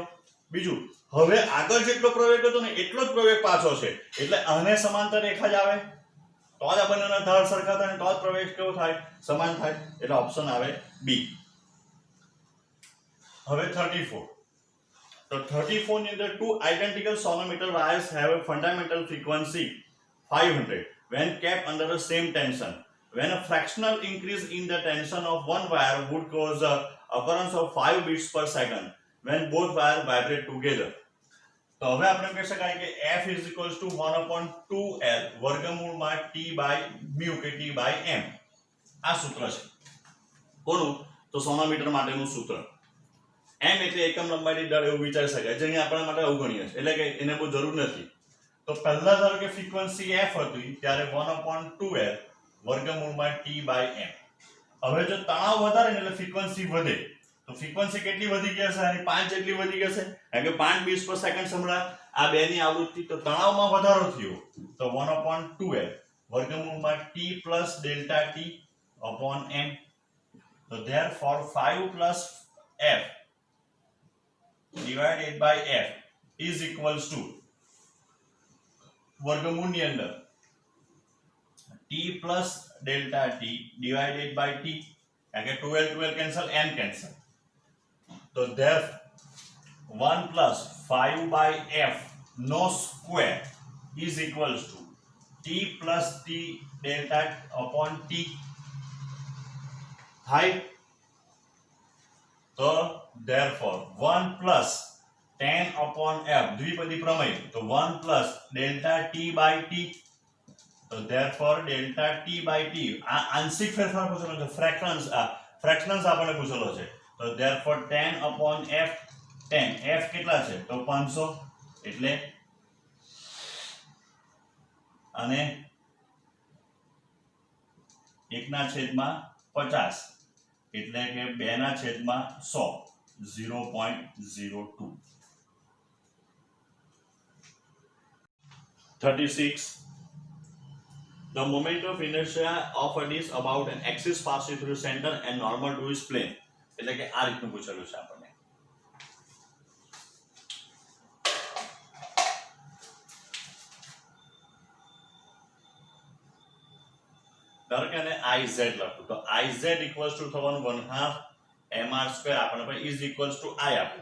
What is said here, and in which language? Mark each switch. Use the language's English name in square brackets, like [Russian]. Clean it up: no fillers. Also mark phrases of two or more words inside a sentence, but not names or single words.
[Gujarati] બીજું હવે આગળ જેટલો પ્રવેગ હતો ને એટલો જ પ્રવેગ પાછો છે એટલે આને સમાંતર રેખા જ આવે તો જ આ બંનેના ઢાળ સરખા થાય ને તો જ પ્રવેગ કેવો થાય, સમાન થાય. એટલે ઓપ્શન આવે બી. હવે 34. તો 34 ની અંદર [English] two identical sonometer wires have a fundamental frequency 500 when kept under the same tension. When a fractional increase in the tension of one wire would cause the occurrence of 5 beats per second when both wires vibrate together. તો હવે આપણે કહી શકાય કે f is equals to 1 upon 2l વર્ગમૂળમાં t by mu કે t by m. આ સૂત્ર છે કોનું, તો સોનોમીટર માટેનું સૂત્ર. m એટલે એકમ લંબાઈ દીઠ દર એવું વિચારી શકાય, જેને આપણા માટે અવગણ્ય છે એટલે કે એને બહુ જરૂર નથી. તો પહેલા ધારો કે ફ્રીક્વન્સી f હતી ત્યારે 1 upon 2l વર્ગમૂળમાં t by m. હવે જો તણાવ વધારે ને એટલે ફ્રીક્વન્સી વધે. તો ફ્રીક્વન્સી કેટલી વધી ગઈ હશે, આની 5 જેટલી વધી ગઈ હશે, કારણ કે 5 beats per second સંભળાય. [Gujarati] આ બે ની આવૃત્તિ, તો તણાવમાં વધારો થયો તો [English] 1 upon 2l [Gujarati] વર્ગમૂળમાં [English] t plus delta t upon m. તો therefore 5 plus f divided by f is equals to [Gujarati] વર્ગમૂળની અંદર [English] t plus delta t divided by t, [Gujarati] કારણ કે [English] 12 cancel, n cancel. તો therefore 1 plus 5 by f no square is equals to t plus t delta upon t થાય. તો therefore 1 plus tan upon f [Gujarati] દ્વિપદી પ્રમેય, તો [English] 1 plus delta t by t, તો therefore delta t by t [Gujarati] આ આંશિક ફેરફાર પૂછેલો છે, ફ્રેક્શન્સ આપણને પૂછેલો છે. તો [English] therefore tan upon f, tan f [Gujarati] કેટલા છે તો 500 એટલે, અને 1/50 એટલે કે 2/100 0.02. 36. [English] The moment of inertia of a disk about an axis passing through center and normal to its plane. [Gujarati] એટલે કે આ રીતનું પૂછેલું છે આપણને. ધારો કે IZ લખું તો IZ [English] equals to [Gujarati] થવાનું 1/2 mr² આપણને પછી ઇઝ [English] equals to [Gujarati] I આપી.